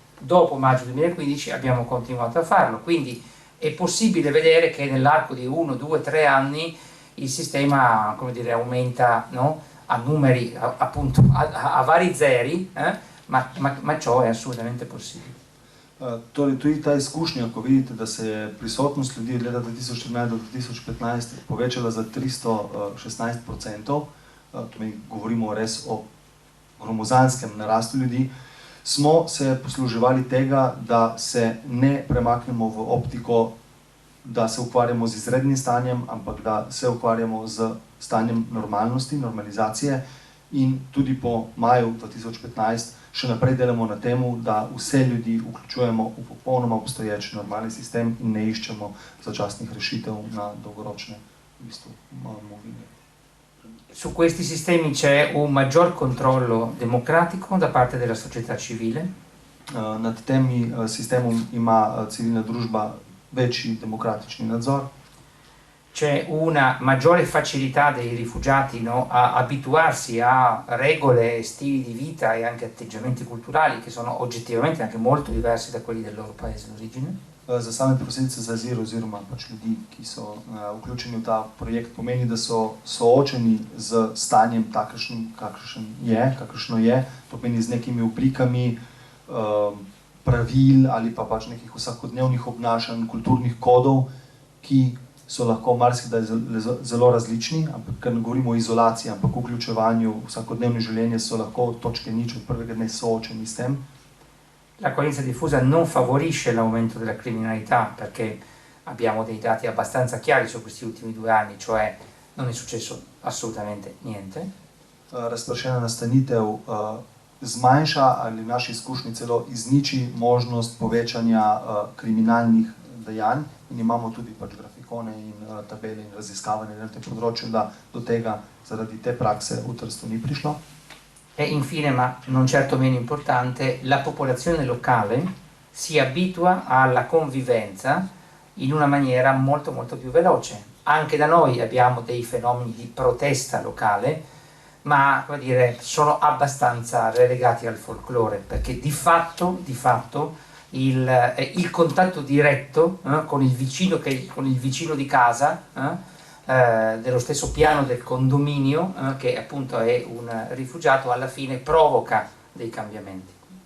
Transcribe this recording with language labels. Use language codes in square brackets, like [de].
[it] dopo maggio 2015 abbiamo continuato a farlo, quindi è possibile vedere che nell'arco di 1, 2, 3 anni il sistema, come dire, aumenta, no? A numeri, appunto, a vari zeri, ma ciò è assolutamente possibile. [sl] Torej, tudi ta izkušnja, ko vidite, da se je prisotnost ljudi od leta 2014 do 2015 povečala za 316%, to govorimo res o gromozanskem narastu ljudi, smo se posluževali tega, da se ne premaknemo v optiko, da se ukvarjamo z izrednim stanjem, ampak da se ukvarjamo z stanjem normalnosti, normalizacije, in tudi po maju 2015 še naprej delamo na temu, da vse ljudi vključujemo v popolnoma obstoječ normalni sistem in ne iščemo začasnih rešitev na dolgoročne movine. [it] Su questi sistemi c'è un maggior controllo democratico da parte della società civile. [sl] Nad temi sistemom ima civilna družba večji demokratični nadzor. [it] C'è una maggiore facilità dei rifugiati, no, a abituarsi a regole, stili di vita e anche atteggiamenti culturali che sono oggettivamente anche molto diversi da quelli del loro paese d'origine. [sl] Za same prosilce za azil oziroma ljudi, ki so vključeni v ta projekt, pomeni, da so soočeni z stanjem kakršno je, to pomeni z nekimi oblikami pravil ali pa pač nekih vsakodnevnih obnašanj, kulturnih kodov, ki so lahko marsikdaj zelo različni, ampak ker ne govorimo o izolaciji, ampak o vključevanju v vsakodnevno življenje, so lahko od točke nič od prvega dne soočeni s tem. [it] L'accoglienza diffusa non favorisce l'aumento della criminalità perché abbiamo dei dati abbastanza chiari su questi ultimi 2 anni, cioè non è successo assolutamente niente. [sl] Razpršena nastanitev zmanjša ali v naši izkušnji celo izniči možnost povečanja kriminalnih dejanj in imamo tudi pač grafikone in tabele in raziskavanje na tem področju, da do tega zaradi te prakse v Trstu ni prišlo. [it] E infine, ma non certo meno importante, la popolazione locale si abitua alla convivenza in una maniera molto molto più veloce. Anche da noi abbiamo dei fenomeni di protesta locale, ma come dire, sono abbastanza relegati al folklore, perché di fatto il contatto diretto con il vicino di casa, dello stesso piano del condominio, che appunto è un rifugiato, alla fine provoca dei cambiamenti.